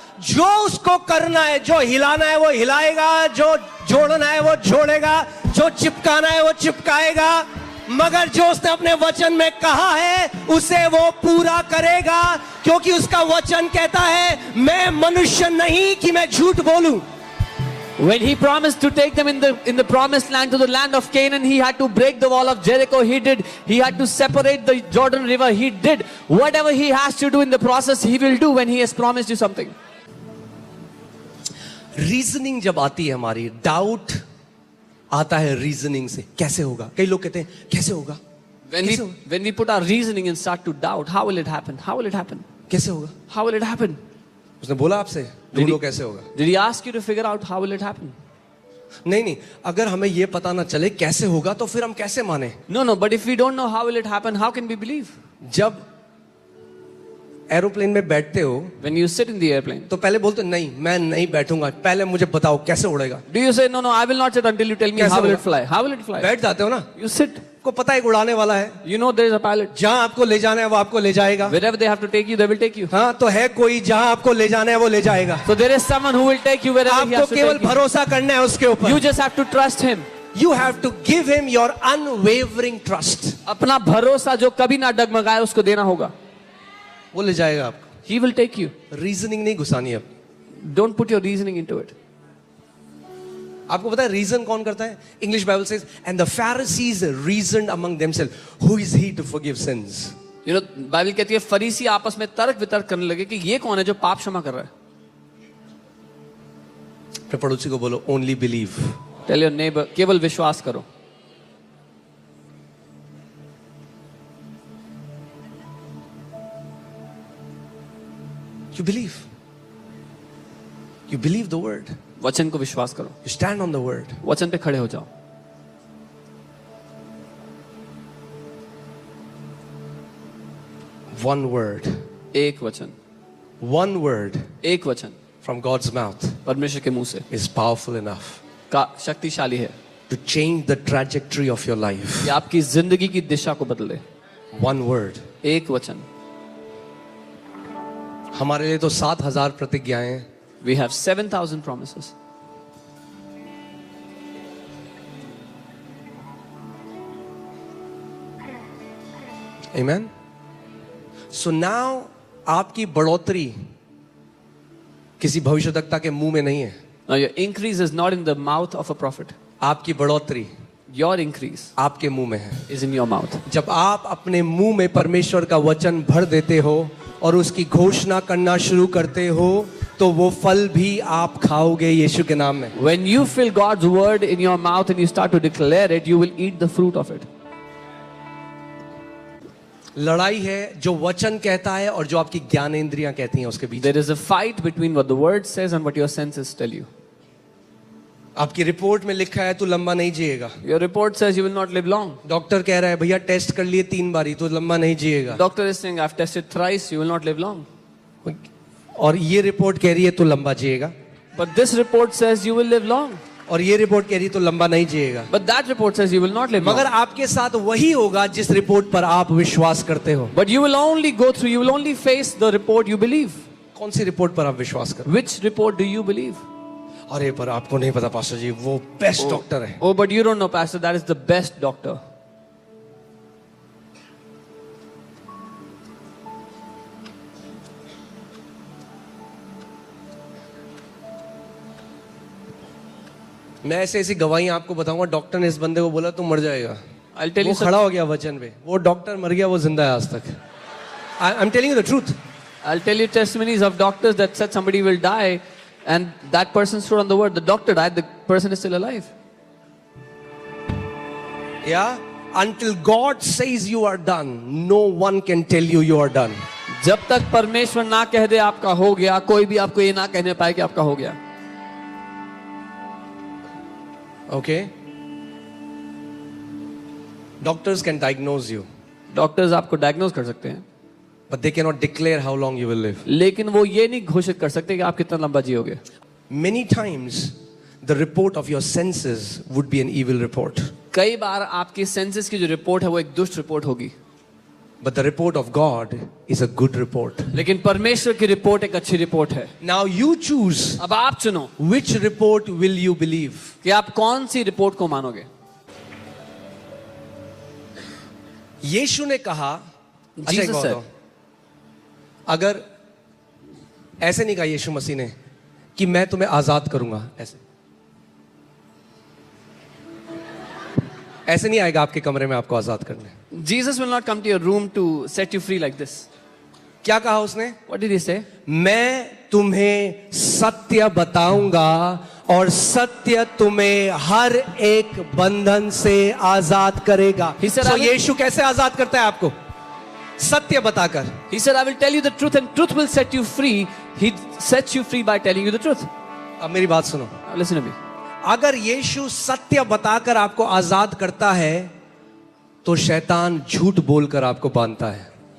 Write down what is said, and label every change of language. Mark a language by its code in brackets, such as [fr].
[hi] जो उसको करना है, जो हिलाना है वो हिलाएगा, जो जोड़ना है वो जोड़ेगा, जो चिपकाना है वो चिपकाएगा। मगर जो उसने अपने वचन में कहा है उसे वो पूरा करेगा, क्योंकि उसका वचन कहता है मैं मनुष्य नहीं कि मैं झूठ बोलूं। [en] When He promised to take them in the promised land, to the land of Canaan, He had to break the wall of Jericho. He did. He had to separate the Jordan River. He did. Whatever He has to do in the process, He will do when He has promised you something. [hi] Reasoning जब आती है हमारी, doubt आता है reasoning से, कैसे होगा। कई लोग कहते हैं कैसे होगा, [en] When we put our reasoning and start to doubt, how will it happen? How will it happen? [hi] कैसे होगा। [en] How will it happen? [hi] उसने बोला आपसे ढूंढो कैसे होगा। [en] Did He ask you to figure out how will it happen? [hi] नहीं, अगर हमें ये पता ना चले कैसे होगा तो फिर हम कैसे माने। [en] No, but if we don't know how will it happen, how can we believe? [hi] जब एरोप्लेन में बैठते हो, [en] When you sit in the airplane, [hi] तो पहले बोलते नहीं मैं नहीं बैठूंगा, पहले मुझे बताओ कैसे उड़ेगा। [en] do you say no, I will not sit until you tell me how will it fly? How will it fly? [hi] बैठ जाते हो ना, [en] You sit. [hi] को पता है उड़ाने वाला है, [en] You know there is a pilot. [hi] जहां आपको ले जाना है वो आपको ले जाएगा। [en] Wherever they have to take you, they will take you. [hi] हाँ, तो है कोई जहां आपको ले जाना है वो ले जाएगा। [en] So there is someone who will take you wherever he [hi] आपको [en] has to [hi] केवल [en] take you. [hi] भरोसा करना है उसके ऊपर। [en] You just have to trust Him. You have to give him your unwavering trust. [hi] अपना भरोसा जो कभी ना डगमगाए उसको देना होगा। वो ले जाएगा आपको। [en] He will take you. [hi] Reasoning नहीं घुसानी अब। [en] Don't put your reasoning into it. [hi] आपको पता है रीजन कौन करता है। [en] English Bible says and the Pharisees reasoned among themselves, who is he to forgive sins. You know, [hi] Bible कहती है फरीसी आपस में तर्क वितर्क करने लगे कि ये कौन है जो पाप क्षमा कर रहा है। अपने पड़ोसी को बोलो [en] Only believe. Tell your neighbor, [hi] केवल विश्वास करो। [en] You believe. You believe the word. [hi] वचन को विश्वास करो। [en] You stand on the word. [hi] वचन पे खड़े हो जाओ। [en] One word. [hi] एक वचन। [en] One word [hi] एक वचन [en] from God's mouth [hi] परमेश्वर के मुंह से [en] is powerful enough [hi] का शक्तिशाली है [en] to change the trajectory of your life. [hi] कि आपकी जिंदगी की दिशा को बदले। [en] One word. [hi] एक वचन। हमारे लिए तो 7,000 प्रतिज्ञाएं हैं। [en] We have 7,000 promises. Amen. So now [hi] आपकी बढ़ोतरी किसी भविष्यवक्ता के मुंह में नहीं है। [en] Now your increase is not in the mouth of a prophet. [hi] आपकी बढ़ोतरी [en] Your increase [hi] आपके मुंह में है। [en] is in your mouth. [hi] जब आप अपने मुंह में परमेश्वर का वचन भर देते हो और उसकी घोषणा करना शुरू करते हो, तो वो फल भी आप खाओगे यीशु के नाम में। [en] When you fill God's word in your mouth and you start to declare it, you will eat the fruit of it. [hi] लड़ाई है जो वचन कहता है और जो आपकी ज्ञानेंद्रियां कहती हैं उसके बीच। [en] There is a fight between what the word says and what your senses tell you. [hi] आपकी रिपोर्ट में लिखा है तू लंबा नहीं जिएगा। [en] Your report says you will not live long. [hi] Doctor कह रहा है भैया टेस्ट कर लिए 3 बारी तो लंबा नहीं जिएगा। [en] Doctor is saying I've tested thrice, you will not live long. [hi] और ये रिपोर्ट कह रही है तू लंबा जिएगा। [en] But this report says you will live long. [hi] और ये रिपोर्ट कह रही तो लंबा नहीं जिएगा। [en] But that report says you will not live [hi] मगर [en] long. [hi] आपके साथ वही होगा जिस रिपोर्ट पर आप विश्वास करते हो। [en] But you will only go through, you will only face the report you believe. [hi] कौन सी रिपोर्ट पर आप विश्वास करते [en] Which report do you believe? [hi] हो? अरे पर आपको नहीं पता पास्टर जी, वो बेस्ट डॉक्टर है। [en] Oh, but you don't know, Pastor, that is the best doctor. [hi] मैं ऐसे ऐसी गवाहियां आपको बताऊंगा, डॉक्टर ने इस बंदे को बोला तुम मर जाएगा, [en] I'll tell [hi] वो [en] you some, [hi] खड़ा हो गया वचन पे, वो डॉक्टर मर गया, वो जिंदा है आज तक। [en] I am telling you the truth. I'll tell you testimonies of doctors that said somebody will die and that person stood on the word. The doctor died, the person is still alive. Yeah, until God says you are done, no one can tell you you are done. [hi] जब तक परमेश्वर ना कह दे आपका हो गया, कोई भी आपको ये ना कहने पाए कि आपका हो गया। [en] Okay? Doctors can diagnose you, [hi] doctors आपको डायग्नोज कर सकते हैं, [en] but they cannot declare how long you will live. [hi] लेकिन वो ये नहीं घोषित कर सकते कि आप कितना लंबा जियोगे। [en] Many times, the report of your senses would be an evil report, [hi] कई बार आपकी सेंसेस की जो रिपोर्ट है वो एक दुष्ट रिपोर्ट होगी, [en] but the report of God is a good report. [hi] लेकिन परमेश्वर की रिपोर्ट एक अच्छी रिपोर्ट है। [en] Now you choose [hi] अब आप चुनो [en] which report will you believe. [hi] कि आप कौन सी रिपोर्ट को मानोगे। यीशु ने कहा, अच्छा एक [en] Jesus [hi] बात [en] said, [hi] बताओ, अगर ऐसे नहीं कहा यीशु मसीह ने कि मैं तुम्हें आजाद करूंगा, ऐसे नहीं आएगा आपके कमरे में आपको आजाद करने। [en] Jesus will not come to your room to set you free like this. [hi] क्या कहा उसने? [en] What did he say? [hi] मैं तुम्हें सत्य बताऊंगा और सत्य तुम्हें हर एक बंधन से आजाद करेगा। [en] He said, So, I will- [hi] यीशु कैसे आजाद करता है आपको? सत्य बताकर। [en] He said, I will tell you the truth and truth will set you free. He sets you free by telling you the truth. [hi] अब मेरी बात सुनो, [en] Now listen to me. [hi] अगर यीशु सत्य बताकर आपको आजाद करता है तो शैतान झूठ बोलकर आपको बांधता है।